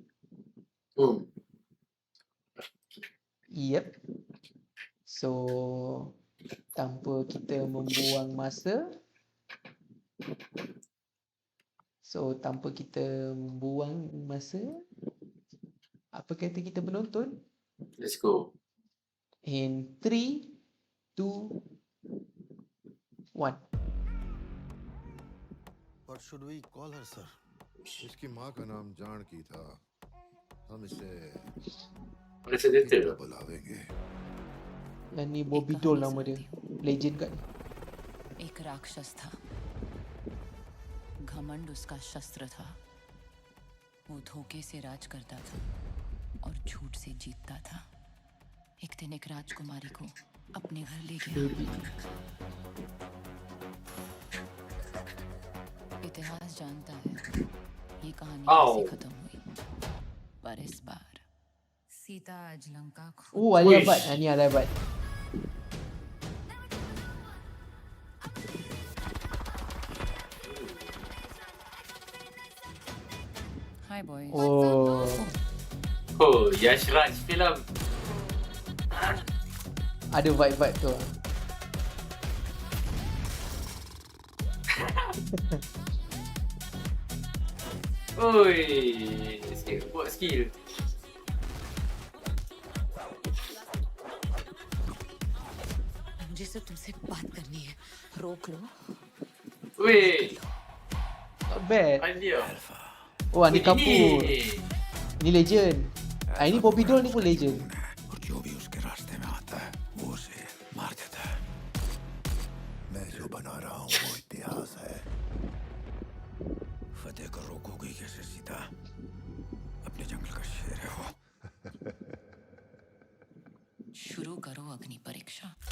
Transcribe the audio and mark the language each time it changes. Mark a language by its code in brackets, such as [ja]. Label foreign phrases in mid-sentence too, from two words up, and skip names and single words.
[en] Yep. [ms] So, tanpa kita membuang masa, apa kata kita penonton? [en] Let's go. In 3, 2, 1. What should we call her, sir? [hi] इसकी माँ का नाम जानकी था. हम इसे [ms] Boleh saya [hi] गीता [ms] detail? [hi] बुलावेंगे. [ms] Yang ni Bobby Doll nama dia. Legend kat ni. [hi] एक राक्षस था, घमंड उसका शस्त्र था. वो धोखे से राज करता था और झूठ से जीतता था. एक दिन एक राजकुमारी को अपने घर ले गया. इतिहास जानता है ये कहानी कैसे खत्म हुई, पर इस बार सीता आज लंका [ms] Oh, Alia [en] Wish. [ms] Bhatt. Ni Alia Bhatt. [en] Hi boys. Oh, [ms] Yash Raj film. ada vibe tu. Oi, buat skill. [hi] मुझे सिर्फ तुमसे बात करनी है, रोक लो. [ms] Weh, [en] Not bad. [ms] Alia. Oh, Anil Kapoor. Ini. Ni legend. Ini Bobby Doll ni pun legend. [hi] और जो भी उसके रास्ते में आता है वो उसे मार देता है. मैं जो बना रहा हूँ वो इतिहास है. फतेह को रोकोगी कैसे सीता? अपने जंगल का शेर है वो. शुरू करो अग्नि परीक्षा.